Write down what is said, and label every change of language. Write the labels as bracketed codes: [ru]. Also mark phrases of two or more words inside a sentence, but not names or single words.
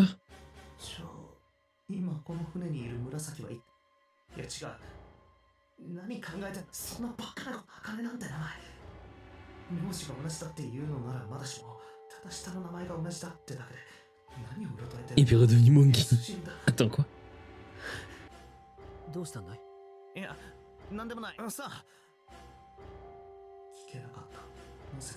[ja] じゃあ、今この船にいる紫はいや違う。何考えてんのそんなバカな茜なんて名前。名字が同じだって言うのならまだしも、ただ下の名前が同じだってだけで、何をうろたえて [fr] Il est redevenu monkey. [ja] 死んだ。 [fr] Attends, quoi [ja] どうしたんだい？いや、なんでもない。さあ。聞けなかった。なぜか。